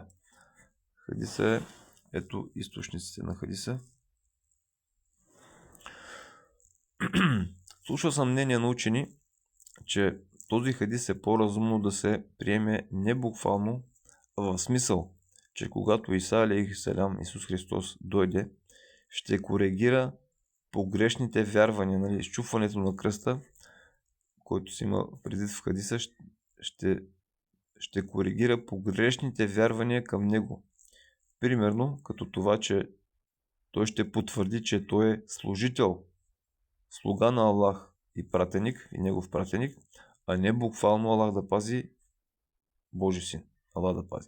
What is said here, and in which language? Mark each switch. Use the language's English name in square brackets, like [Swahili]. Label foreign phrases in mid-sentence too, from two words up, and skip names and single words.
[Bulgarian] Хадиса, ето източниците на хадиса. Слушал съм мнение на учени, че този хадис е по-разумно да се приеме не буквално, а в смисъл, че когато Иса [Arabic] عليه السلام, [Bulgarian] Исус Христос, дойде, ще коригира погрешните вярвания, нали, изчупването на кръста, който си има предвид в хадиса, ще коригира погрешните вярвания към него. Примерно, като това, че той ще потвърди, че той е служител, слуга на Аллах и пратеник, и негов пратеник, а не буквално Аллах да пази, Божи син, Аллах да пази.